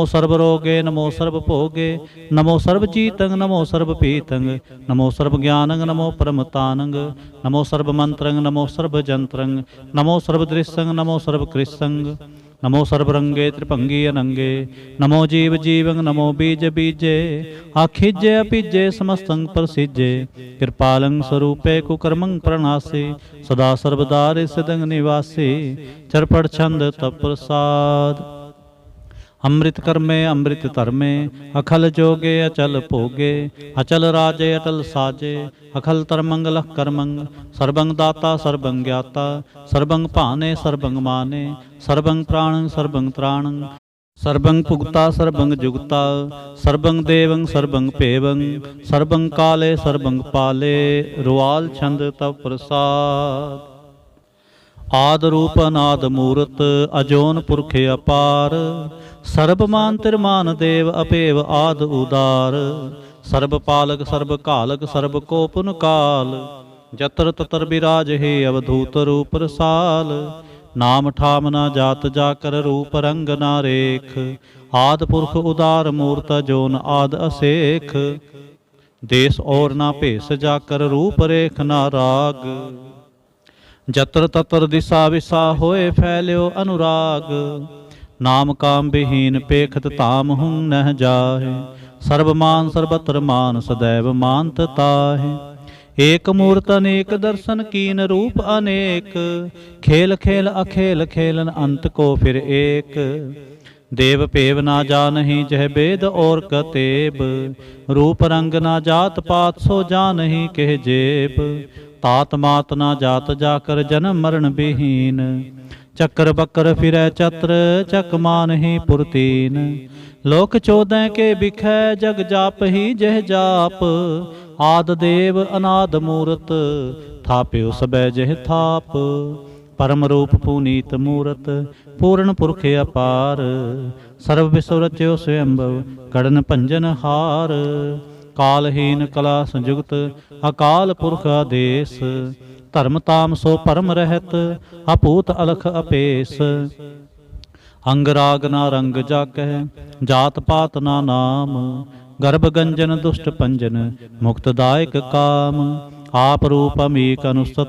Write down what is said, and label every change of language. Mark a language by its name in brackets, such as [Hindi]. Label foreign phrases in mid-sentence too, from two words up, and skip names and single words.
[Braj] सर्व रोगे नमो सर्व भोगे, नमो सर्व जीतंग नमो सर्व पीतंग, नमो सर्व ज्ञानंग नमो परमतानंग, नमो सर्व मंत्रंग नमो सर्व जंत्रंग, नमो सर्व दृश्यंग नमो सर्व कृष्संग, नमो सर्वरंगे त्रिभंगी अनंगे, नमो जीव जीवंग नमो बीज बीजे, आखिजे अपीजे समस्तंग प्रसिजे, कृपालं स्वरूपे कुकर्मं प्रणासे, सदा सर्वदा सिदंग निवासी, चरपड़ छंद तप प्रसाद। अमृत कर्मे अमृत धर्मे, अखल जोगे अचल भोगे, अचल राजे अटल साजे, अखल तरमंग लख करमंग, सर्वंग दाता सर्वंग ज्ञाता, सर्वंग भाने सर्वंग माने, सर्वंग प्राणं सर्वंग त्राणं, सर्वंग पुगता सर्वंग जुगता, सर्वंग देवं सर्वंग पेवं, सर्वंग काले सर्वंग पाले, रुआल छंद तप प्रसाद। आद रूप अनाद मूरत, अजोन पुरख अपार, सर्वमान तिरमान देव अपेव आद उदार, सर्व पालक सर्व कालक सर्व को पुन काल, जतर ततर विराज हे अवधूत रूप रसाल, नाम ठाम ना जात जाकर रूप रंग ना रेख, आद पुरख उदार मूर्त जोन आद असेख, देश और ना भेष जाकर रूप रेख ना राग, जतर ततर दिशा विसा होए फैल्यो अनुराग, नाम काम विहीन पेखत ताम हूँ नह जाहे, सर्वमान सर्वत्र मान सदैव मानत ताहे, एक मूर्त अनेक दर्शन कीन रूप अनेक, खेल खेल अखेल खेलन अंत को फिर एक, देव पेव ना जानहि जह वेद और कतेब, रूप रंग ना जात पात सो जानहि कह जेब, तात मात ना जात जाकर जन्म मरण विहीन, चक्र बकर फिरै चत्र चक मान ही पुरतीन, लोक चौदह के बिखै जग जाप ही जह जाप, आद देव अनाद मूरत थाप्यो सबै जह थाप, परम रूप पुनीत मूरत पूर्ण पुरख अपार, सर्व विश्व रच्यो स्वयंभव कड़न भंजन हार, कालहीन कला संयुक्त अकाल पुरख आदेश, धर्म ताम सो परम रहत अपूत अलख अपेस, अंग राग ना रंग जाकै जात पात ना नाम, गर्भ गंजन दुष्ट पंजन मुक्तदायक काम, आप रूप अमीक अनुसत